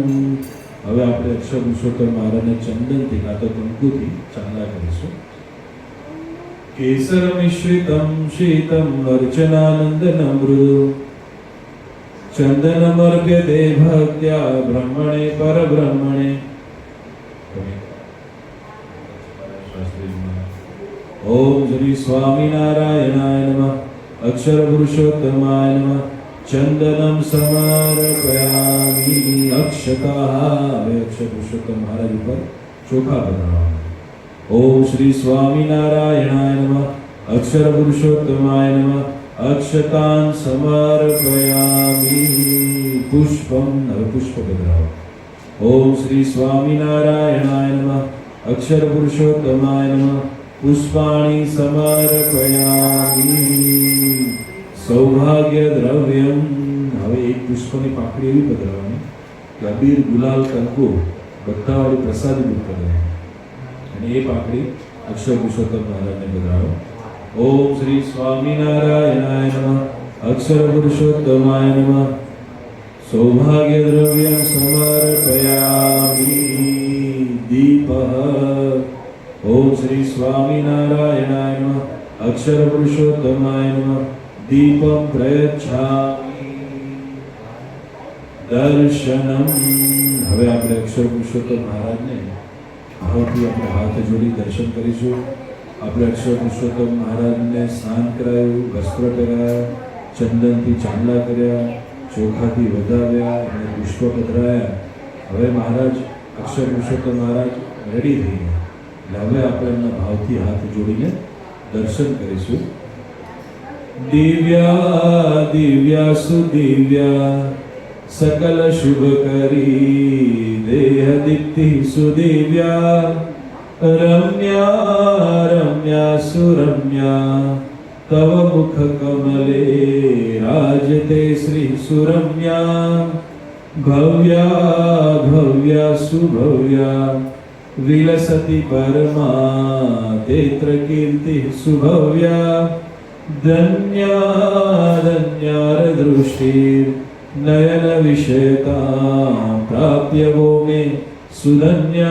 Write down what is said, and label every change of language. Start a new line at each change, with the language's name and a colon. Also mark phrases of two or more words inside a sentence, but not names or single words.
Gujarati: હવે આપણે અક્ષર પુરુષોત્તમ મહારાજને ચંદનથી કાં તો કંકુથી ચાંદલા કરીશું।
Sanskrit: કેસર મિશ્રિતમ શીતમ અર્ચનાનંદનમ મૃદુ ચંદનમર્પ્યતે ભક્ત્યા બ્રહ્મણે પરબ્રહ્મણે। ओम श्री स्वामिनारायणाय नमः। अक्षर पुरुषोत्तमाय नमः। चंदनम समर्पयामि अक्षताः।
Gujarati: અક્ષર પુરુષોત્તમ મહારાજ પર ચોખા બનાવા।
Sanskrit: ओम श्री स्वामिनारायणाय नमः। अक्षर पुरुषोत्तमाय नमः। अक्षतान् समर्पयामि पुष्पम।
Gujarati: પુષ્પ બનાવા।
Sanskrit: ओम श्री स्वामिनारायणाय नमः। अक्षर पुरुषोत्तमाय नमः। पुष्पाणि समर्पयामि सौभाग्य द्रव्यम।
Gujarati: હવે એક પુષ્પની પાકડી એવી પધરાવવાની કે અબીર ગુલાલ કંકુ બધાવાળી પ્રસાદી રૂપ પધરાવે અને એ પાકડી અક્ષર પુરુષોત્તમ મહારાજને પધરાવો।
Sanskrit: ઓમ શ્રી સ્વામિનારાયણાય નમઃ। અક્ષર પુરુષોત્તમાય નમઃ। સૌભાગ્ય દ્રવ્ય સમર્પયામિ દીપઃ। ओम श्री स्वामिनारायणाय नमः। अक्षर पुरुषोत्तमाय नमः। दीपं प्रयच्छामि दर्शनम।
Gujarati: હવે આપણે અક્ષર પુરુષોત્તમ મહારાજને ભાવથી આપણે હાથ જોડી દર્શન કરીશું। આપણે અક્ષર પુરુષોત્તમ મહારાજને સ્નાન કરાયું, વસ્ત્ર પહેરાયા, ચંદનથી ચાંદલા કર્યા, ચોખાથી વધાવ્યા અને પુષ્પ પધરાયા। હવે મહારાજ અક્ષર પુરુષોત્તમ મહારાજ રેડી થઈ ગયા। હવે આપણે એમના ભાવથી હાથ જોડીને દર્શન કરીશું।
Sanskrit: દિવ્યા દિવ્યા સુદિવ્યા सकल शुभ करी देह दीप्ति सुदिव्या रम्या रम्या सुरम्या तव मुख कमले राजते श्री सुरम्या भव्या भव्या सुभव्या विलसति परमा तेत्र कीर्ति सुभव्या धन्या धन्यार दृष्टि नयन विषयता प्राप्य वो मे सुधन्या।